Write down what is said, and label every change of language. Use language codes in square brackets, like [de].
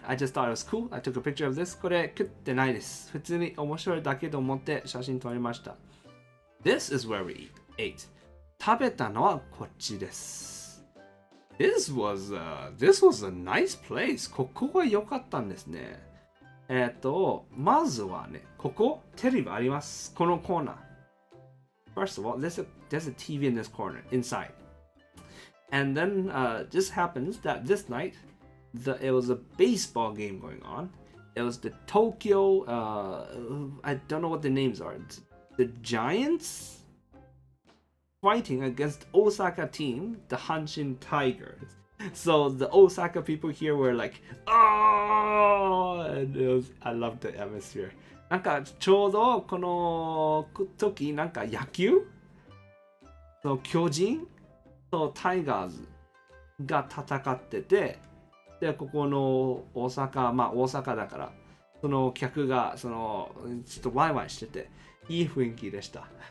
[en] I just thought it was cool. I took a picture of this. [ja] これ食ってないです。普通に面白いだけと思って写真撮りました。 [en] This is where we ate. [ja] 食べたのはこっちです。 [en] This was a nice place. [ja] ここが良かったんですね。まずはね、ここ、テレビあります。このコーナー。 [en] First of all, there's a TV in this corner, inside. And then just happens that this night, it was a baseball game going on. It was the Tokyo, I don't know what the names are. The Giants fighting against Osaka team, the Hanshin Tigers. So the Osaka people here were like, oh! And I loved the atmosphere. [ja] なんかちょうどこの時なんか野球の巨人とタイガーズが戦ってて、でここの大阪だからその客がちょっとワイワイしてていい雰囲気でした。